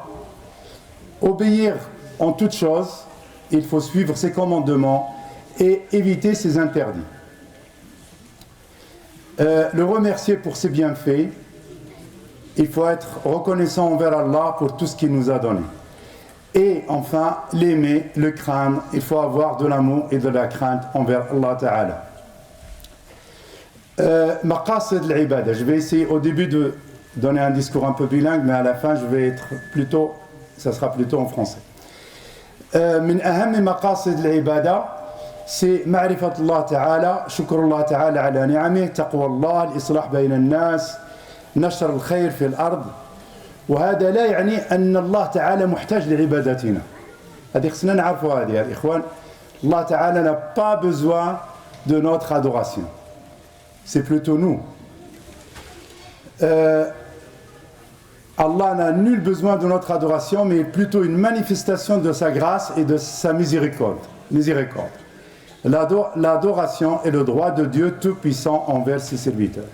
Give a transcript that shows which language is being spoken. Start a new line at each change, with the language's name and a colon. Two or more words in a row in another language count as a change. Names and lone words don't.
French: Obéir en toutes choses, il faut suivre ses commandements et éviter ses interdits. Le remercier pour ses bienfaits, il faut être reconnaissant envers Allah pour tout ce qu'il nous a donné. Et enfin, l'aimer, le craindre, il faut avoir de l'amour et de la crainte envers
Arabic: الله تعالى. مقاصد العبادة,
French: je vais essayer au début de donner un discours un peu bilingue, mais à la fin, ça sera plutôt en français.
Arabic: من أهم مقاصد العبادة c'est معرفة الله تعالى شكر الله تعالى على نعمه تقوى الله الإصلاح بين الناس نشر الخير في الأرض وهذا لا يعني أن الله تعالى محتاج لعبادتنا. هذه خصنا نعرفوا هذه يا إخوان. الله تعالى
French: n'a pas besoin de notre adoration. C'est plutôt nous. Allah n'a nul besoin de notre adoration, mais plutôt une manifestation de sa grâce et de sa miséricorde. L'adoration est le droit de Dieu tout-puissant envers ses serviteurs.